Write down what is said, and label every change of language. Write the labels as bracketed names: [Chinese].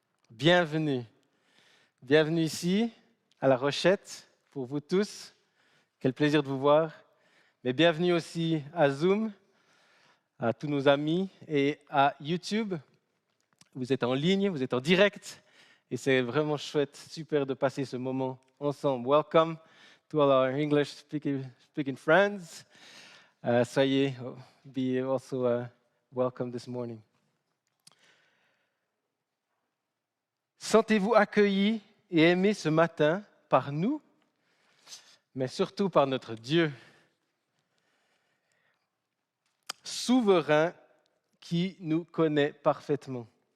[French] Bienvenue. Bienvenue ici, à La Rochette, pour vous tous. Quel plaisir de vous voir. Mais bienvenue aussi à Zoom, à tous nos amis et à YouTube. Vous êtes en ligne, vous êtes en direct et c'est vraiment chouette, super de passer ce moment ensemble. [English] Welcome to all our English-speaking friends. [French] Soyez [English] be also welcome this morning. [French] Sentez-vous accueillis et aimés ce matin par nous, mais surtout par notre Dieu, souverain qui nous connaît parfaitement.